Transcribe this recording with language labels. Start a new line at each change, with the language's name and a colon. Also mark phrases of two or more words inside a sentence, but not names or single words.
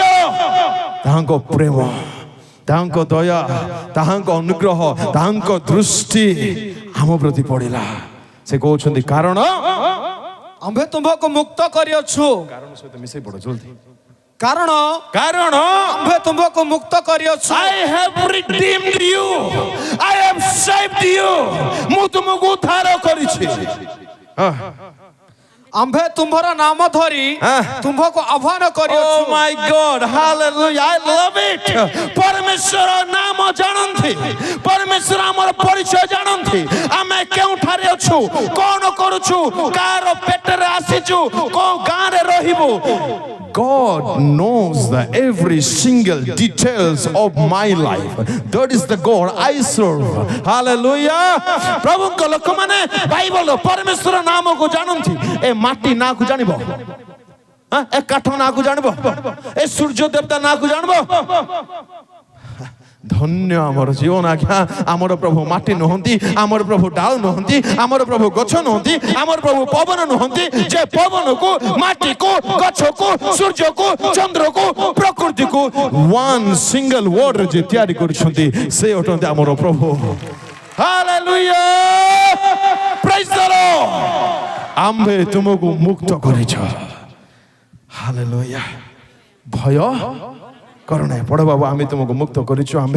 Odia: ତାହାଙ୍କ ପ୍ରେମ ତାହାଙ୍କ ଦୟା ତାହାଙ୍କ ଅନୁଗ୍ରହ ତାହାଙ୍କ ଦୃଷ୍ଟି ଆମ ପ୍ରତି ପଡ଼ିଲା ସେ କହୁଛନ୍ତି କାରଣ ଆମ୍ଭେ ତୁମ୍ଭକୁ ମୁକ୍ତ କରିଅଛୁ କାରଣ ସହିତ ମିଶେଇ ପଡ ଜଲ୍ଦି କାରଣ ଆମ୍ଭେ ତୁମ୍ଭକୁ ମୁକ୍ତ କରିଅଛୁ
English: I have redeemed you I have saved you
Odia: ମୁଁ ତୁମକୁ ଉଦ୍ଧାର କରିଛି ଆମ୍ଭେ ତୁମ୍ଭର ନାମ ଧରି ତୁମ୍ଭକୁ ଆହ୍ୱାନ କରିଅଛୁ
English: Oh my God hallelujah I love it
Odia: ପରମେଶ୍ୱର ନାମ ଜାଣନ୍ତି ପରମେଶ୍ୱର ଆମର ପରିଚୟ ଜାଣନ୍ତି ଆମେ କେଉଁଠାରେ ଅଛୁ କଣ କରୁଛୁ କାହାର ପେଟରେ ଆସିଛୁ କୋଉ ଗାଁରେ ରହିବୁ
English: God knows the every single details of my life. That is the God I serve. Hallelujah.
Odia: ପ୍ରଭୁଙ୍କ ଲୋକମାନେ ବାଇବଲ ପରମେଶ୍ୱର ନାମକୁ ଜାଣନ୍ତି ଏ ମାଟି ନାଁକୁ ଜାଣିବ ଏ କାଠ ନାଁକୁ ଜାଣିବ ଏ ସୂର୍ଯ୍ୟ ଦେବତା ନାଁକୁ ଜାଣିବ ଧନ୍ୟ ଆମର ଜୀବନ ଆଜ୍ଞା ଆମର ପ୍ରଭୁ ମାଟି ନୁହନ୍ତି ଆମର ପ୍ରଭୁ ଡାଳ ନୁହନ୍ତି ଆମର ପ୍ରଭୁ ଗଛ ନୁହନ୍ତି ଆମର ପ୍ରଭୁ ପବନ ନୁହନ୍ତି ଯେ ପବନକୁ ମାଟିକୁ ଗଛକୁ ସୂର୍ଯ୍ୟକୁ ଚନ୍ଦ୍ରକୁ ପ୍ରକୃତିକୁ
English: one single word
Odia: ଯେ ତିଆରି କରିଛନ୍ତି ସେ ଅଟନ୍ତି ଆମର ପ୍ରଭୁ
English: Hallelujah praise the Lord
Odia: ଆମ୍ଭେ ତୁମକୁ ମୁକ୍ତ କରିଛ ହାଲେଲୁୟା ଭୟ କର ନାହିଁ ପଢ ବାବୁ ଆମେ ତୁମକୁ ମୁକ୍ତ କରିଛୁ ଆମ୍ଭେ